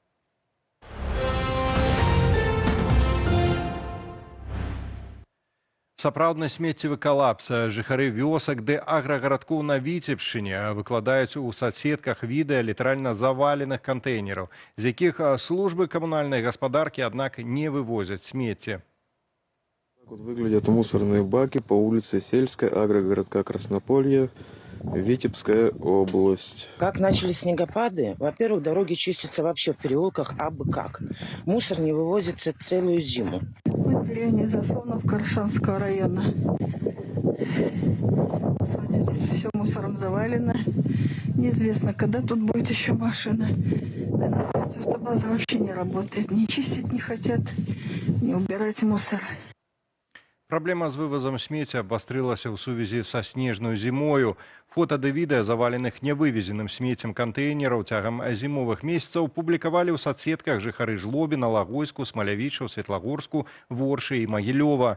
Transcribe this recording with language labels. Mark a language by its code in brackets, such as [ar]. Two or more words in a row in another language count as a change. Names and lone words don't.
[be] Сапраўдны смеццевы калапс. Жыхары вёсак ды аграгарадкоў на Віцебшчыне выкладаюць у соцсетках відэа літаральна заваленых кантэйнераў, з якіх службы камунальнай гаспадаркі, аднак, не вывозяць смецце. [ru] Вот выглядят мусорные баки по улице Сельской, агрогородка Краснополье, Витебская область. Как начались снегопады, во-первых, дороги чистятся вообще в переулках абы как. Мусор не вывозится целую зиму. В деревне Заслонов Коршанского района. Смотрите, все мусором завалено. Неизвестно, когда тут будет еще машина. Наверное, спецавтобаза вообще не работает. Не чистить не хотят, не убирать мусор. [be] Праблема з вывозам смецця абвастрылася ў сувязі са снежнаю зімою. Фота ды відэа заваленых нявывезеным смеццем кантэйнераў цягам зімовых месяцаў публікавалі ў соцсетках жыхары Жлобіна, Лагойску, Смалявічаў, Светлагорску, Воршы і Магілёва.